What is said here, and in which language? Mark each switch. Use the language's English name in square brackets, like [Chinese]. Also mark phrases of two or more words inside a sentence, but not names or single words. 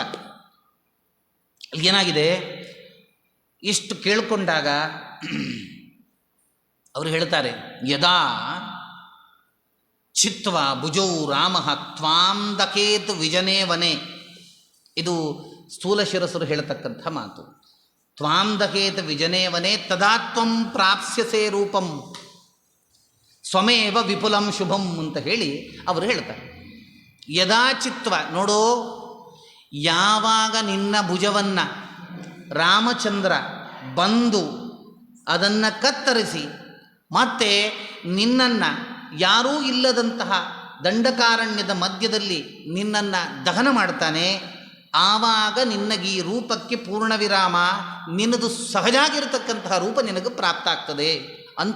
[Kannada] ಏನಾಗಿದೆ, ಇಷ್ಟು ಕೇಳಿಕೊಂಡಾಗ ಅವರು ಹೇಳ್ತಾರೆ, [Sanskrit] ಯದಾ ಚಿತ್ವಾ ಭುಜೌ ರಾಮ ತ್ವಾಂ ದಕೇತ್ ವಿಜನೇ ವನೆ. [Kannada] ಇದು ಸ್ಥೂಲ ಶಿರಸರು ಹೇಳತಕ್ಕಂಥ ಮಾತು. [Sanskrit] ತ್ವಾಂ ದಕೇತ್ ವಿಜನೇ ವನೆ ತದಾ ತ್ವಂ ಪ್ರಾಪ್ಸ್ಯಸೆ ರೂಪಂ ಸ್ವಮೇವ ವಿಪುಲಂ ಶುಭಂ [Kannada] ಅಂತ ಹೇಳಿ ಅವರು ಹೇಳ್ತಾರೆ. [Sanskrit] ಯದಾ ಚಿತ್ವ, [Kannada] ನೋಡೋ, ಯಾವಾಗ ನಿನ್ನ ಭುಜವನ್ನು ರಾಮಚಂದ್ರ ಬಂದು ಅದನ್ನು ಕತ್ತರಿಸಿ ಮತ್ತೆ ನಿನ್ನನ್ನು ಯಾರೂ ಇಲ್ಲದಂತಹ ದಂಡಕಾರಣ್ಯದ ಮಧ್ಯದಲ್ಲಿ ನಿನ್ನನ್ನು ದಹನ ಮಾಡ್ತಾನೆ, ಆವಾಗ ನಿನ್ನಗೆ ಈ ರೂಪಕ್ಕೆ ಪೂರ್ಣ ವಿರಾಮ, ನಿನ್ನದು ಸಹಜಾಗಿರತಕ್ಕಂತಹ ರೂಪ ನಿನಗೆ ಪ್ರಾಪ್ತ ಆಗ್ತದೆ ಅಂತ.